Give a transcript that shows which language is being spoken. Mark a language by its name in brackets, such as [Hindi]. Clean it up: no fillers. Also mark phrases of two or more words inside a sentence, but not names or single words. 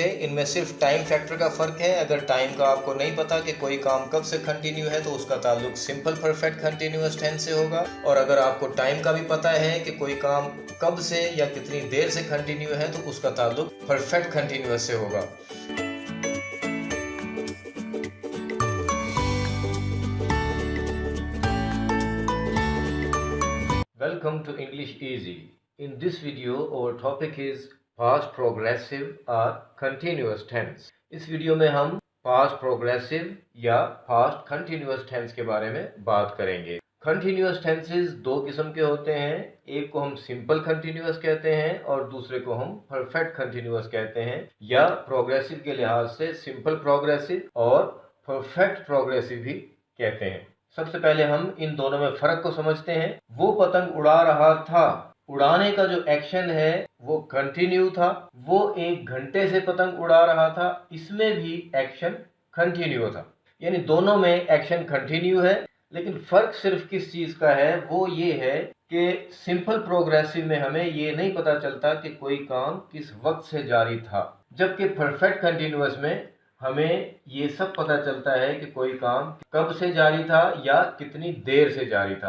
[Hindi] इनमें सिर्फ [English] time factor [Hindi] का फ़र्क है। अगर टाइम का आपको नहीं पता कि कोई काम कब से कंटिन्यू है तो उसका ताल्लुक [English] simple perfect continuous tense [Hindi] से होगा, और अगर आपको टाइम का भी पता है कि कोई काम कब से या कितनी देर से कंटिन्यू है तो उसका ताल्लुक [English] perfect continuous [Hindi] से होगा। [English] Welcome to English Easy. In this video, our topic is past progressive or continuous tense. [Hindi] इस वीडियो में हम [English] past progressive [Hindi] या [English] past continuous tense [Hindi] के बारे में बात करेंगे। [English] Continuous tenses [Hindi] दो किस्म के होते हैं, एक को हम [English] simple continuous [Hindi] कहते हैं और दूसरे को हम [English] perfect continuous [Hindi] कहते हैं, या progressive के लिहाज से [English] simple progressive [Hindi] और [English] perfect progressive [Hindi] भी कहते हैं। सबसे पहले हम इन दोनों में फर्क को समझते हैं। वो पतंग उड़ा रहा था, उड़ाने का जो एक्शन है वो कंटिन्यू था। वो 1 घंटे से पतंग उड़ा रहा था, इसमें भी एक्शन कंटिन्यू था। यानी दोनों में एक्शन कंटिन्यू है, लेकिन फर्क सिर्फ किस चीज का है, वो ये है कि [English] simple progressive [Hindi] में हमें ये नहीं पता चलता कि कोई काम किस वक्त से जारी था, जबकि [English] perfect continuous [Hindi] में हमें ये सब पता चलता है कि कोई काम कब से जारी था या कितनी देर से जारी था।